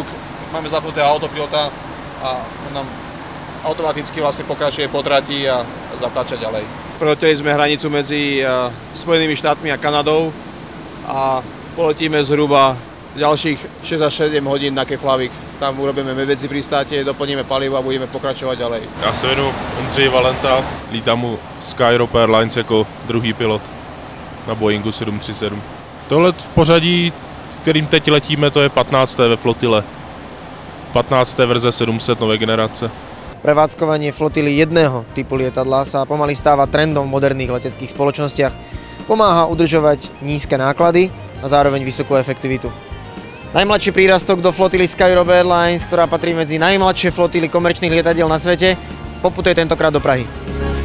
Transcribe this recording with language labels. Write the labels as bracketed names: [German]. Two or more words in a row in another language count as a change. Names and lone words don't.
[Slovak] Máme zapnutého autopilota a on nám automaticky vlastne pokračuje po trati a zatáča ďalej. Preleteli sme hranicu medzi Spojenými štátmi a Kanadou a poletíme zhruba ďalších 6 až 7 hodín na Keflavik. Tam urobíme medvedzi pristátie, doplníme palivo a budeme pokračovať ďalej. [Czech] Já se jmenuji Ondřej Valenta, lítám u Sky Europe Airlines jako druhý pilot na Boeingu 737. Tohle v pořadí, kterým teď letíme, to je 15. ve flotile. 15. verze 700 nové generace. [Slovak] Prevádzkovanie flotily jedného typu lietadla sa pomaly stáva trendom v moderných leteckých spoločnostiach. Pomáha udržovať nízke náklady a zároveň vysokú efektivitu. Najmladší prírastok do flotily Sky Europe Airlines, ktorá patrí medzi najmladšie flotily komerčných lietadiel na svete, poputuje tentokrát do Prahy.